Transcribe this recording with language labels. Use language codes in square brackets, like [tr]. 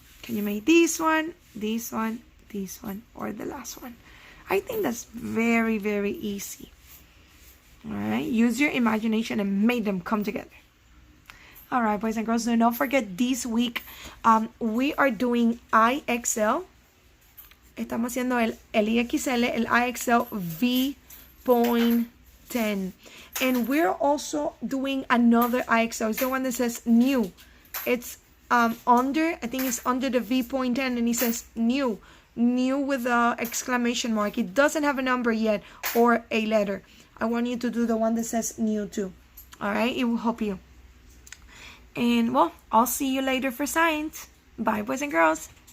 [en] Can you make this one, this one, this one, or the last one? I think that's very, very easy. Alright, use your imagination and make them come together. Alright, boys and girls, so don't forget this week we are doing IXL. [es] Estamos haciendo el IXL, el IXL V.10. [en] And we're also doing another IXL. It's the one that says new. It's under, I think it's under the V.10 and it says new. New with a exclamation mark. It doesn't have a number yet or a letter. I want you to do the one that says new too. Alright, it will help you. And well, I'll see you later for science. Bye, boys and girls.